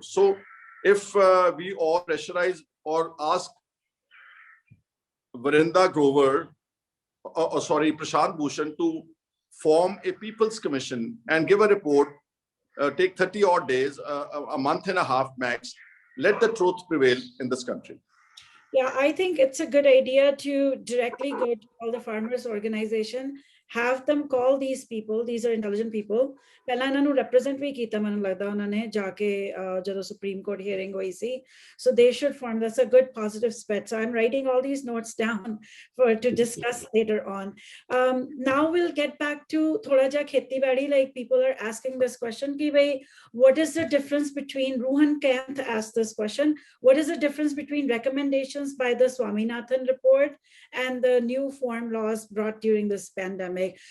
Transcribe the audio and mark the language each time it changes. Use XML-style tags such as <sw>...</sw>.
<en>So if we all pressurize or ask Vrinda Grover, Prashant Bhushan, to form a People's Commission and give a report, take 30 odd days, a month and a half max, let the truth prevail in this country. Yeah, I think it's a good idea to directly go to all the farmers organization, have them call these people. These are intelligent people.</en> <pa>ਪਹਿਲਾਂ ਇਹਨਾਂ ਨੂੰ represent ਵੀ ਕੀਤਾ ਮੈਨੂੰ ਲੱਗਦਾ ਉਹਨਾਂ ਨੇ ਜਾ ਕੇ ਜਦੋਂ Supreme Court hearing ਹੋਈ ਸੀ.</pa> <en>So they should form. That's a good positive step. So I'm writing all these notes down to discuss later on. Now we'll get back to</en> <pa>thoda ja kheti badi.</pa> <en>Like people are asking this question</en> <pa>ki bhai,</pa> <en>what is the difference between Ruhan Kanth asked this question? What is the difference between recommendations by the Swaminathan report and the new form laws brought during this pandemic?</en>